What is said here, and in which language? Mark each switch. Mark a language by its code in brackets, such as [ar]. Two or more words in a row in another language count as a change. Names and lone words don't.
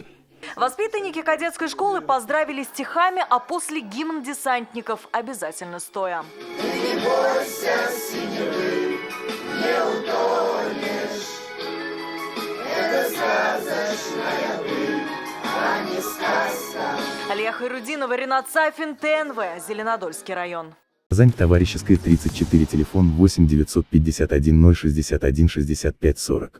[ru] Воспитанники кадетской школы поздравили стихами, а после гимн десантников обязательно стоя. Ты не бойся синевы, не утонешь. Это сказочная быль, а не сказка. Алия Хайрудинова, Ренат Сафин, ТНВ, Зеленодольский район. Казань, Товарищеская, 34, телефон 8 951 061 65 40.